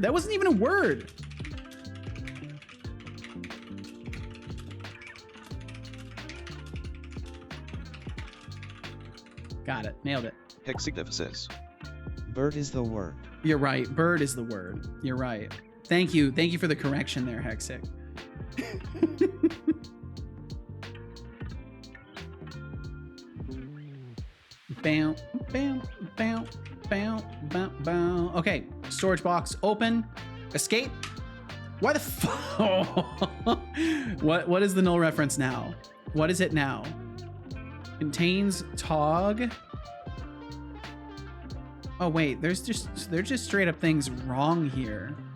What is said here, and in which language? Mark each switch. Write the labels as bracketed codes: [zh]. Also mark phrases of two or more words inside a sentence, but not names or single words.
[en] That wasn't even a word. Got it. Nailed it. Hexidev says. Bird is the word. You're right. Bird is the word. You're right. Thank you. Thank you for the correction there, Hexic. Bam, bam, bam. Bow, bow, bow. Okay, storage box open. Escape. Why the fuck? What is the null reference now? What is it now? Contains tog. Oh wait, there's just straight up things wrong here.